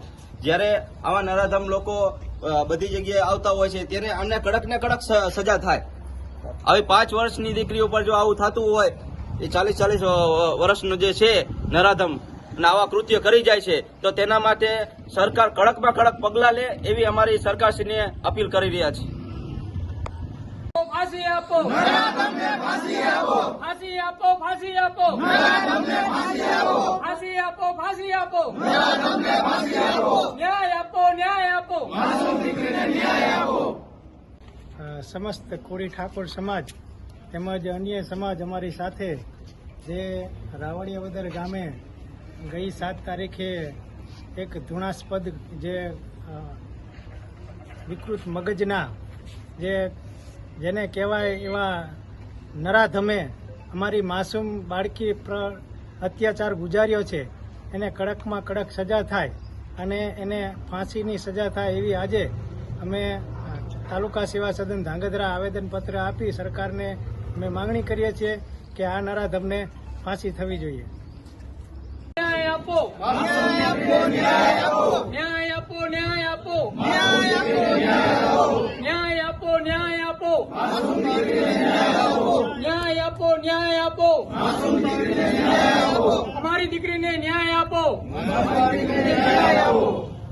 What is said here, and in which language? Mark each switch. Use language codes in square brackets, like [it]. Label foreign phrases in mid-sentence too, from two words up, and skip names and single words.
[gu] જ્યારે આવા નરાધમ લોકો બધી જગ્યાએ આવતા હોય છે ત્યારે આમને કડક ને કડક સજા થાય। આવી 5 વર્ષની દીકરી ઉપર જો આવું થતું હોય, એ 40 વર્ષનો જે છે નરાધમ અને આવા કૃત્ય કરી જાય છે, તો તેના માટે સરકાર કડકમાં કડક પગલાં લે એવી અમારી સરકારશ્રીને અપીલ કરી રહ્યા છીએ। ફાંસી આપો, ફાંસી આપો, ફાંસી આપો, ફાંસી આપો, ફાંસી આપો, ફાંસી આપો, ન્યાય આપો, ન્યાય આપો, ન્યાય આપો। સમસ્ત કોરી ઠાકુર સમાજ તેમજ અન્ય સમાજ અમારી સાથે જે રાવળિયાવદર ગામે ગઈ 7 તારીખે એક ધૃણાસ્પદ જે વિકૃત મગજના જેને કહેવાય એવા નરાધમે અમારી માસૂમ બાળકી પર અત્યાચાર ગુજાર્યો છે, એને કડકમાં કડક સજા થાય અને એને ફાંસીની સજા થાય એવી આજે અમે તાલુકા સેવા સદન ધાંગધ્રા આવેદનપત્ર આપી સરકારને અમે માંગણી કરીએ છીએ કે આ નરાધમને ફાંસી થવી જોઈએ। ન્યાય આપો, ન્યાય આપો, ન્યાય આપો, ન્યાય આપો, ન્યાય આપો, ન્યાય આપો, ન્યાય આપો, ન્યાય આપો, ન્યાય આપો, ન્યાય આપો, हमारी દીકરીને ન્યાય આપો।